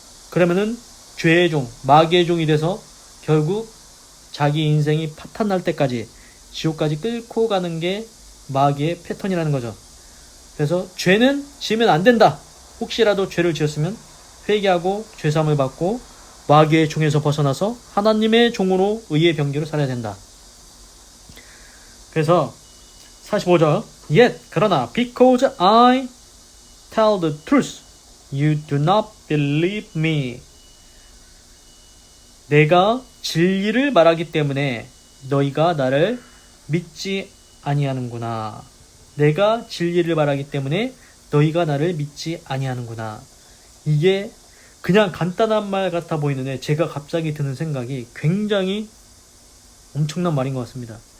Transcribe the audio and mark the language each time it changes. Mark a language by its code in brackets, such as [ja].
[ko] 그러면은 죄의 종, 마귀의 종이 돼서 결국 자기 인생이 파탄날 때까지 지옥까지 끌고 가는 게 마귀의 패턴이라는 거죠. 그래서 죄는 지으면 안 된다. 혹시라도 죄를 지었으면 회개하고 죄사함을 받고 마귀의 종에서 벗어나서 하나님의 종으로 의의 병기로 살아야 된다. 그래서 45절 [en] Yet [ko] 그러나 [en] because I tell the truth you do not believe me. [ko] 내가 진리를 말하기 때문에 너희가 나를 믿지 아니하는구나. 내가 진리를 말하기 때문에 너희가 나를 믿지 아니하는구나. 이게 그냥 간단한 말 같아 보이는데 제가 갑자기 드는 생각이 굉장히 엄청난 말인 것 같습니다.